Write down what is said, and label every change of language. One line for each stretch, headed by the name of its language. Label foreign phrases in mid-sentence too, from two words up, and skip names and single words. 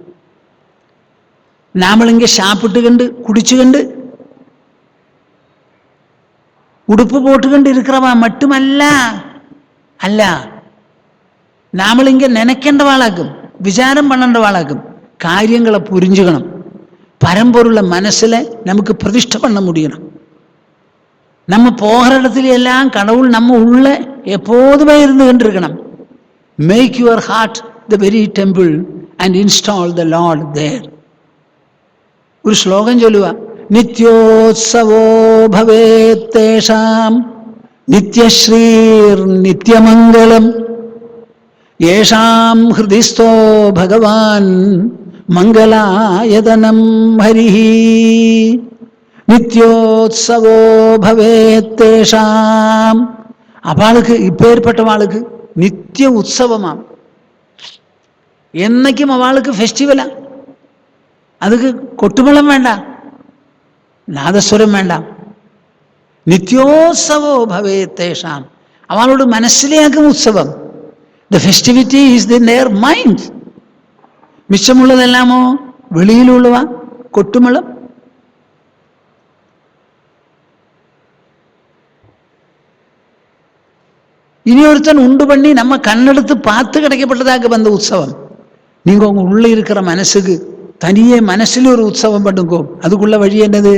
Tamil: நாமளிங்க சாப்பிட்டுக்கண்டு குடிச்சுக்கண்டு உடுப்பு போட்டுக்கண்டு இருக்கிறவா மட்டுமல்ல, நாமளிங்க நினைக்கின்றவாளாக்கும், விசாரம் பண்ணன்றவாளாக்கும். காரியங்களை புரிஞ்சுக்கணும், பரம்பொருளை மனசுல நமக்கு பிரதிஷ்டை பண்ண முடியணும். நம்ம போகிற இடத்துல எல்லாம் கடவுள் நம்ம உள்ள எப்போதுமே இருந்து கொண்டிருக்கணும்.
English: Make your heart the very temple and install the Lord there.
Tamil: ஒரு ஸ்லோகம் சொல்லுவா,
Sanskrit: नित्योत्सवो भवेत्तेषां नित्यश्रीर् नित्यमङ्गलम् येषां हृदिस्थो भगवान् मङ्गलायतनं हरिः. नित्योत्सवो भवेत्तेषां,
Tamil: அவளுக்கு இப்பேற்பட்டவாளுக்கு நித்திய உற்சவமாம். என்னைக்கும் அவளுக்கு ஃபெஸ்டிவலா. அதுக்கு கொட்டுமளம் வேண்டாம், நாதஸ்வரம் வேண்டா.
Sanskrit: नित्योत्सवो भवेत्तेषां,
Tamil: அவாளோட மனசுலயாக்கும் உற்சவம்.
English: the festivity is in their mind.
Tamil: மிச்சமுள்ளதெல்லாமோ வெளியிலுள்ளவ, கொட்டுமேளம். இனியொருத்தன் உண்டு பண்ணி நம்ம கண்ணெடுத்து பார்த்து கிடைக்கப்பட்டதாக வந்த உற்சவம். நீங்க உங்க உள்ள இருக்கிற மனசுக்கு தனியே மனசுல ஒரு உற்சவம் பண்ணுங்கோ. அதுக்குள்ள வழி என்னது?